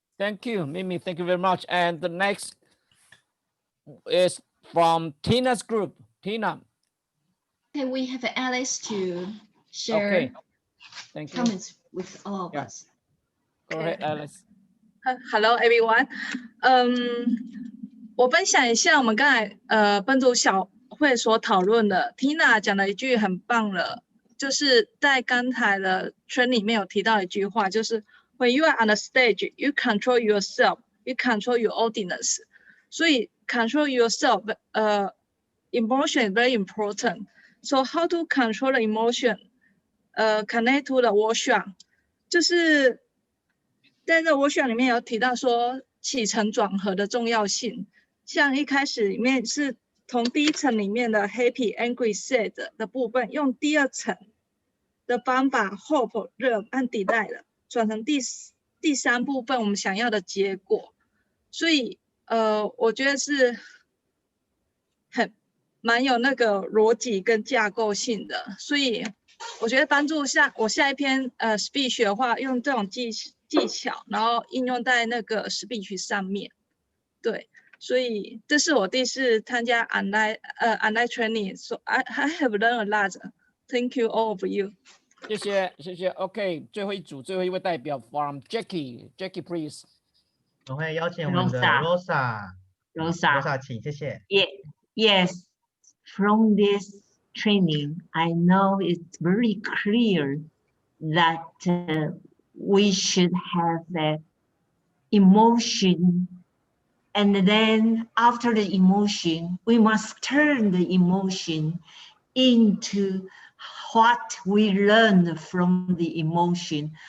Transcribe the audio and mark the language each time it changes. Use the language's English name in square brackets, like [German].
[English] Thank you, Mimi. Thank you very much. And the next is from Tina's group. Tina. Okay, we have Alice to share comments with all of us. Go ahead, Alice. Hello, everyone. [Chinese] 我分享一下我们刚才分组小会所讨论的 Tina 讲的一句很棒了，就是在刚才的圈里面有提到一句话，就是 [English] When you are on the stage, you control yourself, you control your audience. [Chinese] 所以 [English] control yourself, emotion is very important. So how to control the emotion? Connect to the workshop. [Chinese] 就是在这 workshop 里面有提到说起承转合的重要性。像一开始里面是从第一层里面的 happy, angry, sad 的部分，用第二层的方法 hope, love 和 delight 转成第三部分我们想要的结果。所以我觉得是蛮有那个逻辑跟架构性的，所以我觉得帮助我下一篇speech 的话，用这种技巧，然后应用在那个 speech 上面。对，所以这是我第一次参加 [English] online training. So I have learned a lot. Thank you all of you. [Chinese] 谢谢谢谢。 OK， 最后一组最后一位代表 [English] from Jackie please。 [Chinese] 我会邀请我们的 Rosa 请，谢谢。 [English] Yes, from this training, I know it's very clear that we should have the emotion, and then after the emotion, we must turn the emotion into what we learn from the emotion.